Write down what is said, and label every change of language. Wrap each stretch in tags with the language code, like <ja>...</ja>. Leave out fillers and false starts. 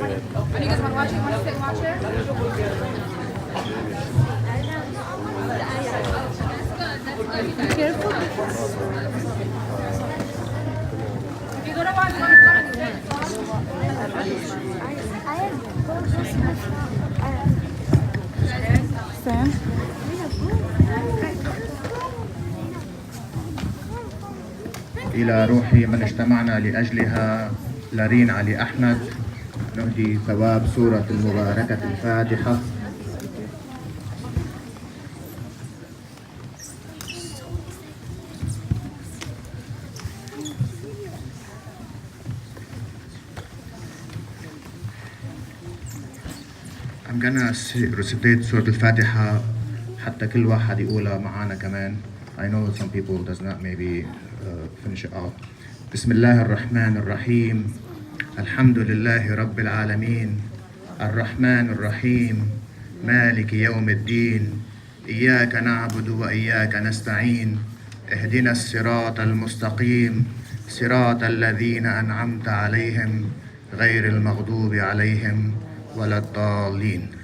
<en>And you guys want to watch it? You want to sit and watch it? That's good. Be careful. If you go to watch one, Sam?</en> <ar>إلى روح من اجتمعنا لأجلها لارين علي أحمد نهدي ثواب سورة المباركة الفاتحة.</ar> <en>I'm gonna recite</en> <ar>سورة الفاتحة حتى كل واحد يقولها معانا كمان.</ar> <en>I know some people does not maybe finish it off.</en> <ar>بسم الله الرحمن الرحيم. الحمد لله رب العالمين الرحمن الرحيم مالك يوم الدين إياك نعبد وإياك نستعين اهدنا الصراط المستقيم صراط الذين أنعمت عليهم غير المغضوب عليهم ولا الضالين.</ar>